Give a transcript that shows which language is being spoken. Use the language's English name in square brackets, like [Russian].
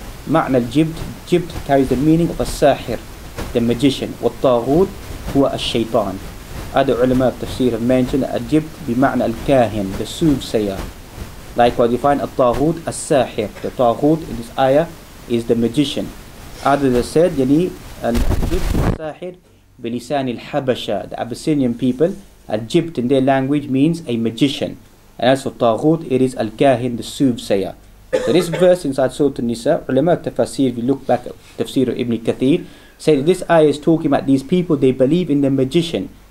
[Arabic] معنى الجبت, [English] jibt carries the meaning of a sahir, the magician. [Arabic] والطاغوت هو الشيطان. [English] Other ulama of tafsir have mentioned that [Arabic] الجبت بمعنى الكاهن, [English] the soothsayer. Likewise, you find [Arabic] الطاغوت الساحر. [English] The طاغوت in this ayah is the magician. Others have said [Arabic] يعني الجبت الساحر بلسان الحبشة. [English] The Abyssinian people, الجبت in their language means a magician. And as for طاغوت, it is al-kahin, the soothsayer. So this verse inside Surah An-Nisa, ulama tafsir, if you look back at tafsir of Ibn Kathir, say that this ayah is talking about these people, they believe in the magician.